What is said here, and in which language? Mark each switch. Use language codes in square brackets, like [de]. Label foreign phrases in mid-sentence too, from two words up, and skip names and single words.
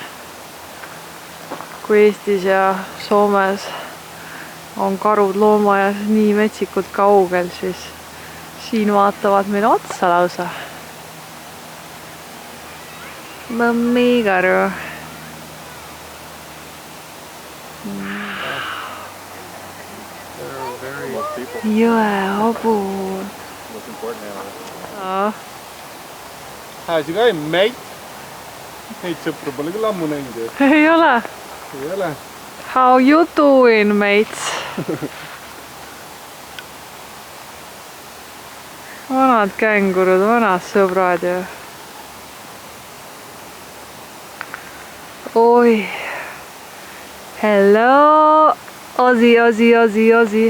[et] Kui Eestis ja Soomes on karud loomaaias nii metsikult kaugel, siis siin vaatavad meile otsa lausa. Mõmmikaru. Jõehobud. [en] How's it going, mate? [et] Neid sõpru pole küll ammu näinud. Ei ole. Ei ole. [en] How you doing, mates? [et] Vanad kängurud, vanad sõbrad ju. Oi. [en] Hello. Ozzy, Ozzy, Ozzy, Ozzy.